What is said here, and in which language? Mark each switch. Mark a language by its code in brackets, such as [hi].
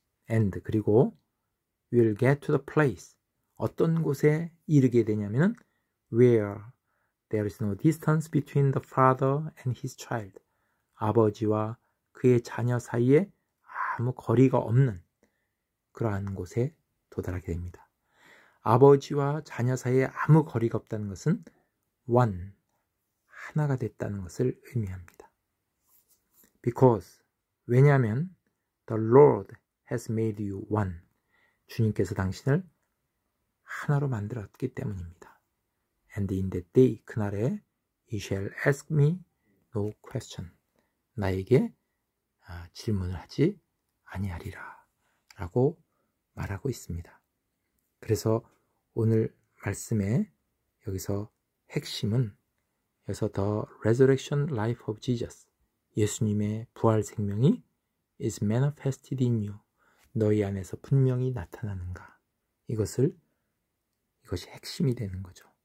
[en] And, [ko] 그리고 [en] will get to the place, [ko] 어떤 곳에 이르게 되냐면은 [en] where there is no distance between the father and his child, [ko] 아버지와 그의 자녀 사이에 아무 거리가 없는 그러한 곳에 도달하게 됩니다. 아버지와 자녀 사이에 아무 거리가 없다는 것은 one, 하나가 됐다는 것을 의미합니다. [en] Because, [ko] 왜냐하면 [en] the Lord has made you one, [ko] 주님께서 당신을 하나로 만들었기 때문입니다. [en] And in that day, [ko] 그날에 [en] You shall ask me no question. [ko] 나에게 질문을 하지 아니하리라 라고 말하고 있습니다. 그래서 오늘 말씀의 여기서 핵심은 여기서 The Resurrection Life of Jesus, 예수님의 부활 생명이 [en] is manifested in you, [ko] 너희 안에서 분명히 나타나는가, 이것이 핵심이 되는 거죠.